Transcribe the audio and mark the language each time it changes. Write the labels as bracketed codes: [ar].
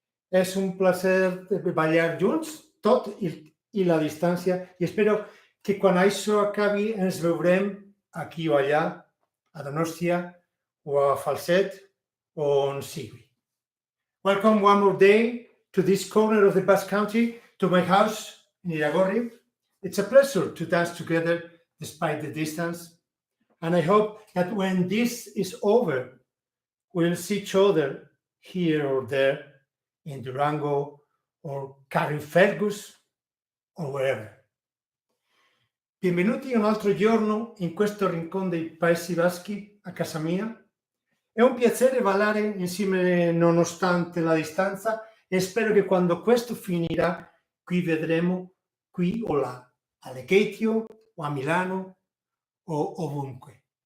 [ca] És un placer ballar junts, tot i la distància, i espero que quan això acabi ens veurem aquí o allà, a Donòstia o a Falset o on sigui. [en] Welcome one more day to this corner of the Basque Country, to my house in Iragorri. It's a pleasure to dance together despite the distance, and I hope that when this is over, we'll see each other here or there in Durango or Carrickfergus o wherever. [it] Benvenuti un altro giorno in questo rincón dei Paesi Baschi, a casa mia. È un piacere ballare insieme nonostante la distanza e spero che quando questo finirà qui vedremo qui o là, a Lecceitio o a Milano o ovunque.